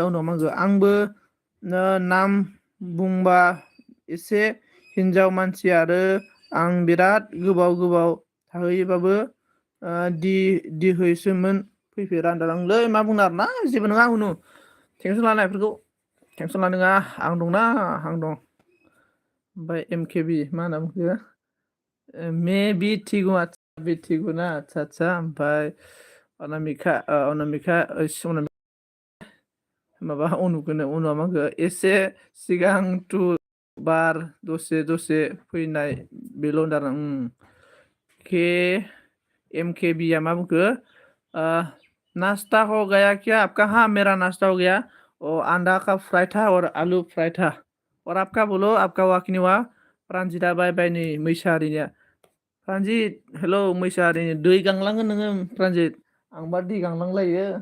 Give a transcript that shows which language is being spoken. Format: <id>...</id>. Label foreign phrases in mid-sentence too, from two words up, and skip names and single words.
<brx>उनाव मागो आंबो नाम बुंबा एसे हिन्जाव मानसि आरो आं बिराद गोबाव थाहैबाबो दिहैसोमोन फैफेरा होनदांलै मा बुंनो आरोना जेबो नङा उनु टेनसन लानायफोरखौ टेनसन लानाङा आं दं ओमफ्राय MKB मा होनना बुंखो</brx> <en>may be</en> <brx>थिगु बि थिगुना आदसा ओमफ्राय अनामिका माबा उनाव माखो एसे सिगां टु बार दसे फैनाय बेल' होनदां के MKB आ मा बुंखो नाश्ता</brx> <hi>हो गया क्या आपका हाँ मेरा नाश्ता हो गया और अंडा का फ्राई था और आलू फ्राई था और आपका बोलो आपका</hi> <brx>वाकनी वा प्रान्जिता</brx> <en>bye bye</en> <brx>नै मैसाहारिनिया प्रान्जित हेलौ मैसाहारिनि दै गांलाङो नोङो प्रान्जित आंबा दै गांलांलायो</brx>